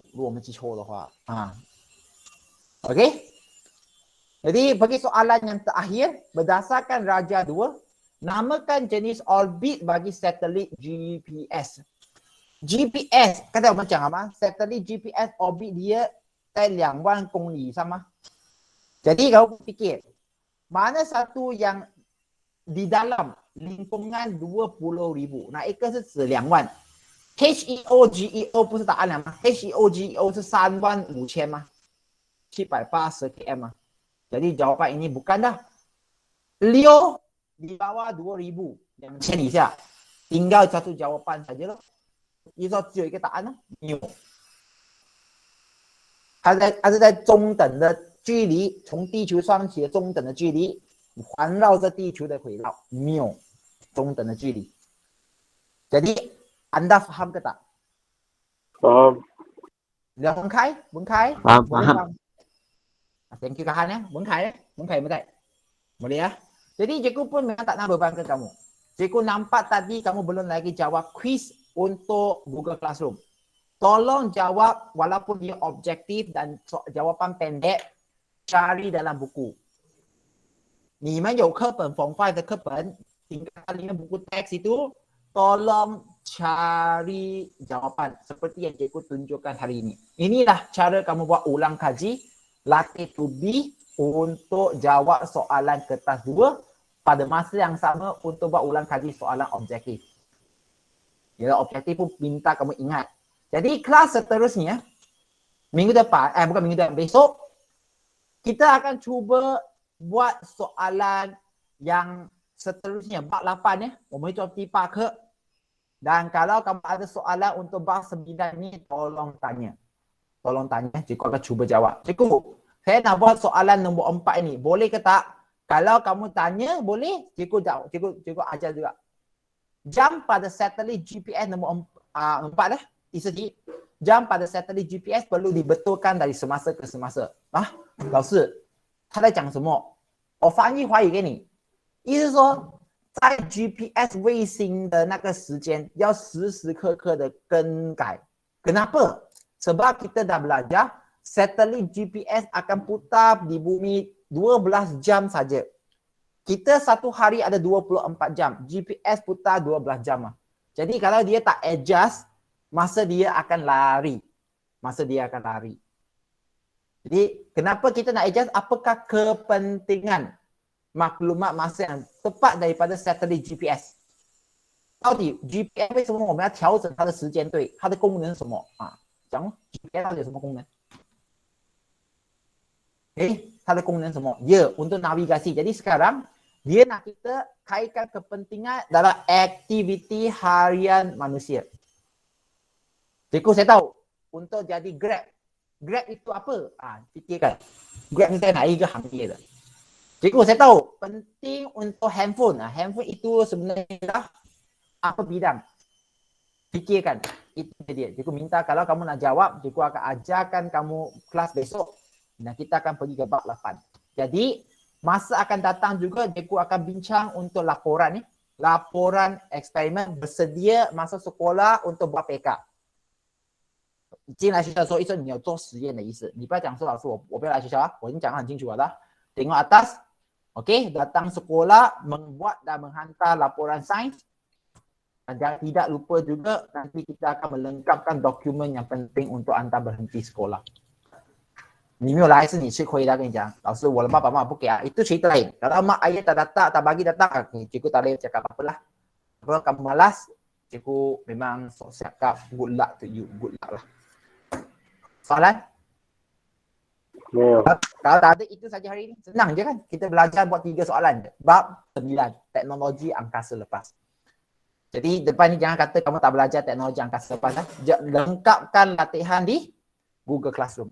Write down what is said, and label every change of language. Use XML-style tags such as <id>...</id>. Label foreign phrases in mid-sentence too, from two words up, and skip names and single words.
<zh>如果我们记错的话 OK.</zh> <ms>Jadi bagi soalan yang terakhir, berdasarkan Raja 2, namakan jenis orbit bagi satelit GPS. GPS,</ms> <zh>刚才我们讲了吗</zh> <ms>？Satelit GPS orbit dia</ms> <zh>在2万公里以上吗</zh> <ms>？Jadi kau fikir, mana satu yang di dalam lingkungan 20,000?</ms> <zh>哪一个是指2万？ HEOGEO 不是答案了吗 ？HEOGEO 是35000吗？780 km 吗 ？</zh> <ms>Jadi jawapan ini bukan dah. Leo di bawah 2000 以下 tinggal satu jawapan saja lah.</ms> <zh>依照只有一个答案呢，牛。它是在中等的距离，从地球算起的中等的距离，环绕着地球的轨道，谬，中等的距离。</zh> <ms>Jadi anda faham ke tak? Faham. Dah Bung Kai? Bung Kai? Faham, Boleh faham. faham?</ms> <en>Thank you</en> <ms>Kahan ya. Bung Kai ya? Bung Kai betul? Boleh ya? Jadi cikgu pun memang tak nak bebankan kamu. Cikgu nampak tadi kamu belum lagi jawab quiz untuk Google Classroom. Tolong jawab walaupun dia objektif dan jawapan pendek, cari dalam buku.</ms> <zh>你们有课本 Form 5 的课本</zh> <ms>tinggal lihat buku teks itu, tolong cari jawapan seperti yang cikgu tunjukkan hari ini. Inilah cara kamu buat ulang kaji, latih to be untuk jawab soalan kertas 2 pada masa yang sama untuk buat ulang kaji soalan objektif. Ya, objektif pun minta kamu ingat. Jadi kelas seterusnya, minggu depan, bukan minggu depan, besok, kita akan cuba buat soalan yang seterusnya, bab 8 ya.</ms> <zh>我们做第8课.</zh> <ms>Dan kalau kamu ada soalan untuk bab 9 ni, tolong tanya. Tolong tanya, cikgu akan cuba jawab. Cikgu, saya nak buat soalan nombor 4 ini, boleh ke tak? Kalau kamu tanya, boleh, cikgu ajar juga. Jam pada satelit GPS nombor 4 dah.</ms> <zh>第四题,</zh> <ms>jam pada satelit GPS perlu dibetulkan dari semasa ke semasa.</ms> <zh>老师，他在讲什么？我翻译华语给你，意思是说，在 GPS 卫星的那个时间要时时刻刻的更改。Kenapa?</zh> <ms>Sebab kita dah belajar satelit GPS akan putar di bumi 12 jam saja. Kita satu hari ada 24 jam. GPS putar 12 jam. Jadi kalau dia tak adjust, masa dia akan lari. Jadi kenapa kita nak adjust? Apakah kepentingan maklumat masa yang tepat daripada satelit GPS?</ms> <zh>到底 GPS 为什么我们要调整它的时间对？它的功能是什么讲 GPS 到底有什么功能？它的功能什么？</zh> <ms>Ya, untuk navigasi. Jadi sekarang dia nak kita kaitkan kepentingan dalam aktiviti harian manusia. Cikgu saya tahu untuk jadi Grab. Grab itu apa? Fikirkan. Grab ni saya nak</ms> <zh>一个行业的.</zh> <ms>Cikgu saya tahu penting untuk handphone. Handphone itu sebenarnya apa bidang? Fikirkan. Itu dia. Cikgu minta kalau kamu nak jawab, cikgu akan ajarkan kamu kelas besok dan kita akan pergi ke bab 8. Jadi masa akan datang juga cikgu akan bincang untuk laporan ni. Laporan eksperimen bersedia masa sekolah untuk buat PK.</ms> <zh>进来学校的时候，意思你有做实验的意思，你不要讲说老师我不要来学校我已经讲得很清楚了。</zh> <ms>Tengok atas, okey, datang sekolah membuat dan menghantar laporan sains. Dan tidak lupa juga nanti kita akan melengkapkan dokumen yang penting untuk anda berhenti sekolah.</ms> <zh>你没有来是你吃亏的，跟你讲，老师我的爸爸妈妈不给</zh> <ms>itu cerita lain. Kalau mak ayah tak datang, tak bagi datang, cikgu tak boleh cakap apa-apa lah. Kalau kamu malas, cikgu memang cakap</ms> <en>good luck to you, good luck</en> <ms>lah. Soalan? Kalau tak ada itu saja hari ini. Senang je kan? Kita belajar buat 3 soalan je. Bab 9, teknologi angkasa lepas. Jadi depan ni jangan kata kamu tak belajar teknologi angkasa lepas. Lengkapkan latihan di Google Classroom.</ms>